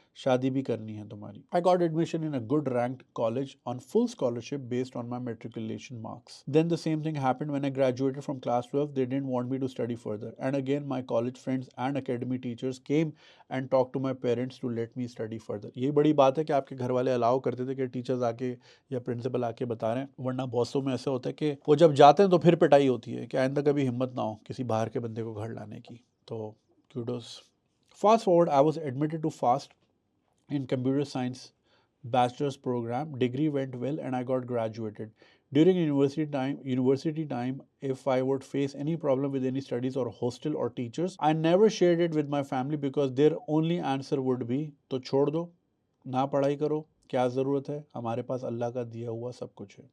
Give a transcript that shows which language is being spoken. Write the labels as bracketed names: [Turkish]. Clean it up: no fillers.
[Urdu] شادی بھی کرنی ہے تمہاری. [English] I got admission in a good ranked college on full scholarship based on my matriculation marks. Then the same thing happened when I graduated from class 12. They didn't want me to study further. And again, my college friends and academy teachers came and talked to my parents to let me study further. [Urdu] یہ بڑی بات ہے کہ آپ کے گھر والے الاؤ کرتے تھے کہ ٹیچرز آ کے یا پرنسپل آ کے بتا رہے ہیں، ورنہ بہت میں ایسا ہوتا ہے کہ وہ جب جاتے ہیں تو پھر پٹائی ہوتی ہے کہ آئندہ کبھی ہمت نہ ہو کسی باہر کے بندے کو گھر لانے کی. تو kudos. [English] Fast forward, I was admitted to FAST in computer science bachelor's program. Degree went well and I got graduated. During university time, if I would face any problem with any studies or hostel or teachers, I never shared it with my family because their only answer would be [Urdu] تو چھوڑ دو نہ پڑھائی کرو کیا ضرورت ہے ہمارے پاس اللہ کا دیا ہوا سب کچھ ہے.